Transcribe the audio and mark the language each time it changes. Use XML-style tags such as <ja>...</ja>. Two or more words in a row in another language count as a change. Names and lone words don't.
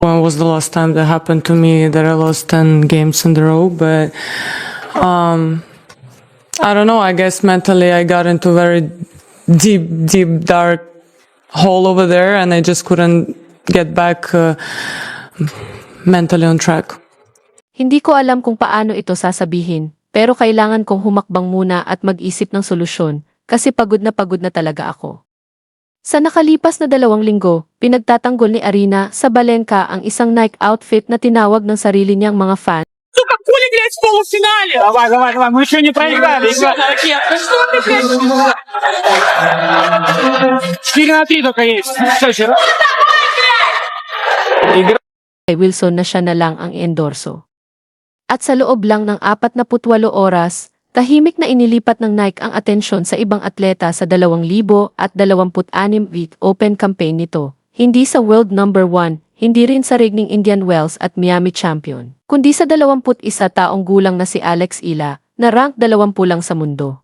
<en>When was the last time that happened to me that I lost 10 games in a row? But I don't know. I guess mentally I got into very deep, dark hole over there, and I just couldn't get back mentally on track.</en> <tl>Hindi ko alam kung paano ito sasabihin, pero kailangan kong humakbang muna at mag-isip ng solusyon kasi pagod na talaga ako. Sa nakalipas na 2 linggo, pinagtatanggol ni Aryna Sabalenka ang isang Nike outfit na tinawag ng sarili niyang mga fan.</tl> <ru>Сука, хули, блядь, в полуфинале? Давай, мы еще не проиграли. 4-3 только есть. Все,</ru> <tl>Kay Wilson na siya na lang ang endorso. At sa loob lang ng 48 oras, tahimik na inilipat ng Nike ang atensyon sa ibang atleta sa 2026 Open campaign nito, hindi sa</tl> <en>World Number 1,</en> <tl>hindi rin sa reigning Indian Wells at Miami champion, kundi sa 21 taong gulang na si Alex Ila, na rank 20 lang sa mundo.</tl>